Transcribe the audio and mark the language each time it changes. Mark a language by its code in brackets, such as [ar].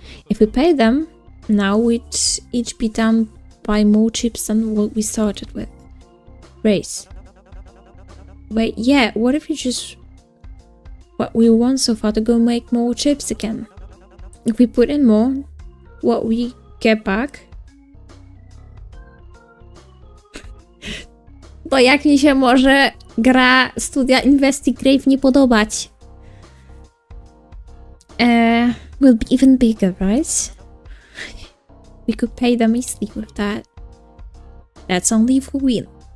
[en] If we pay them, now we'd each be down by more chips than what we started with. Race. Wait, yeah, what if you just... what we won so far to go make more chips again? If we put in more, what we get back? [pl] Bo jak mi się może gra studia Investigrave nie podobać? [en] Will be even bigger, right? We could pay them easily with that. That's only if we win.